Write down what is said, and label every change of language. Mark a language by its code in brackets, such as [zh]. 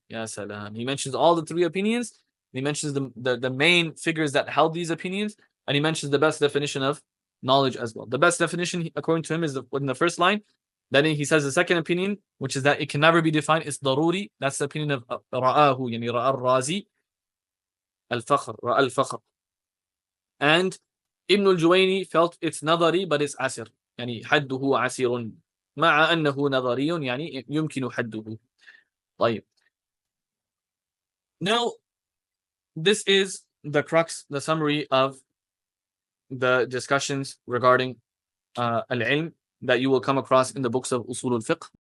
[ar] Ya salam. [en] He mentions all the 3 opinions. He mentions the main figures that held these opinions, and he mentions the best definition of knowledge as well. The best definition, according to him, is in the first line. Then he says the second opinion, which is that it can never be defined, is daruri. That's the opinion of Ra'ahu, yani Ra'a al-Razi, al-Fakhr, Ra'a al-Fakhr. And Ibn al-Juwaini felt it's nadari, but it's asir. [ar] يعني حده عسير مع أنه نظري يعني يمكن حده. طيب. [en] Now, this is the crux, the summary of the discussions regarding al-ilm that you will come across in the books of Usūl al-Fiqh.